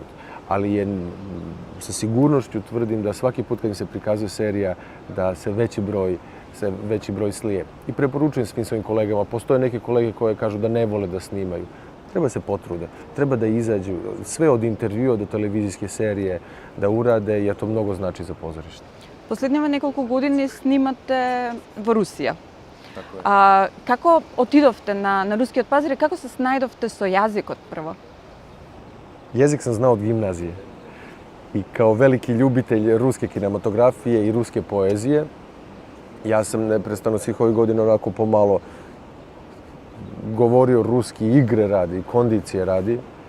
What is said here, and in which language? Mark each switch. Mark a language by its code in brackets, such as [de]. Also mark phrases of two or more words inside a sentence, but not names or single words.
[sr] Ali sa sigurnošću tvrdim da svaki put kad im se prikazuje serija, da se veći broj slije. I preporučujem svim svojim kolegama, postoje neke kolege koje kažu da ne vole da snimaju. Treba se potrude, treba da izađu, sve od intervjua do televizijske serije da urade, jer to mnogo znači za pozorište. [mk] Последниве неколку години снимате во Русија. [sr] Tako je. [mk] Како отидовте на рускиот пазар и како се снајдовте со јазикот прво? [sr] Jezik sam znao od gimnazije i kao veliki ljubitelj ruske kinematografije i ruske poezije, ja sam neprestano svih ovih godina onako pomalo govorio ruski igre radi, kondicije radi.